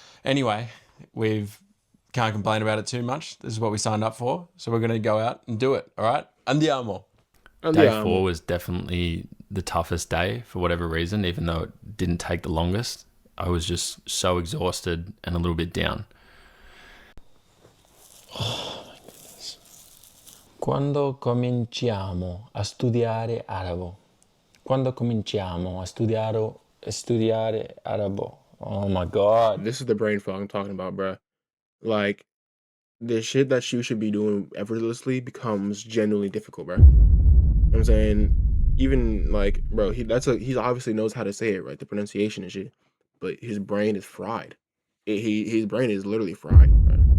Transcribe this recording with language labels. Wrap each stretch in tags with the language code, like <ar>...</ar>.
<en>Anyway, can't complain about it too much. This is what we signed up for. So we're going to go out and do it. All right. Andiamo. Day 4 was definitely the toughest day for whatever reason, even though it didn't take the longest. I was just so exhausted and a little bit down. Oh my goodness.</en> <it>Quando cominciamo a studiare arabo? Quando cominciamo a studiare arabo?</it> <en>Oh my God. This is the brain fog I'm talking about, bro. Like, the shit that you should be doing effortlessly becomes genuinely difficult, bro. You know what I'm saying? Even like, bro, he obviously knows how to say it, right? The pronunciation and shit. But his brain is fried. His brain is literally fried, bro.</en>